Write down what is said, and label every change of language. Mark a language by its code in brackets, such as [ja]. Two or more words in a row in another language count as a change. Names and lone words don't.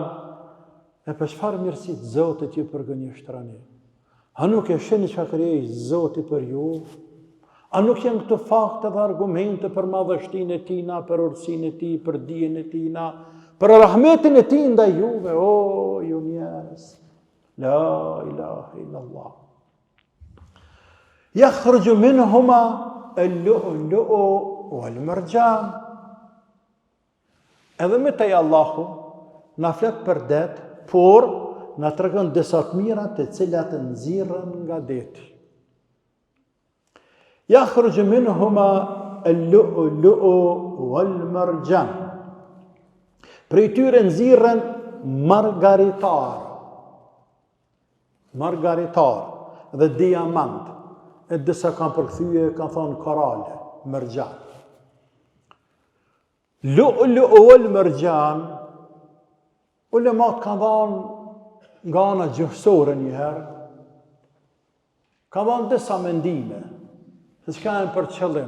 [sq] E për çfarë mirësit Zotit ju përgënjeshtroni? A nuk e shihni çka krijoi Zoti për ju? A nuk janë këto fakte dhe argumente për madhështinë e tina, për urtësinë e tij, për dijen e tina, për rahmetin e tij ndaj juve, o ju njerëz. [ar] لا إله إلا الله. يخرج منهما اللؤلؤ والمرجان. [sq] Edhe me tej Allahu na flet për det, por na tregon disa të mira të cilat nxirren nga deti. [ar] يخرج منهما اللؤلؤ والمرجان. [sq] Prej tyre nxirren margaritar dhe diamant. E disa kanë përkthyje, kanë thonë korale, mërgjan. [ar] لؤلؤ والمرجان, [sq] ulemat kanë thonë nga ana gjuhësore njëherë, kanë thonë disa mendime, se çka janë për qëllim.